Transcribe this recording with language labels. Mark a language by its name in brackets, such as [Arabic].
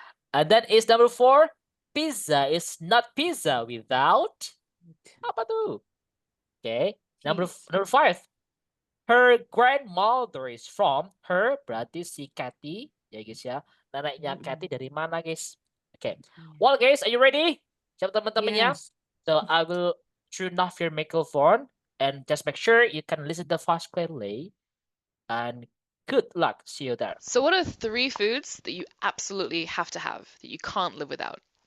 [English] And then is number 4, pizza is not pizza without. [Indonesian] Apa tuh? [English] Okay. Number 5. Her grandmother is from. [Indonesian] Her berarti si Kathy. Ya guys ya. Neneknya Kathy dari mana, guys? [English] Okay. Well, guys, are you ready? [Indonesian] Siap, teman-teman ya? [English] Yes. So I will turn off your microphone and just make sure you can listen to the fast clearly. And good luck. See you there. So what are 3 foods that you absolutely have to have, that you can't live without?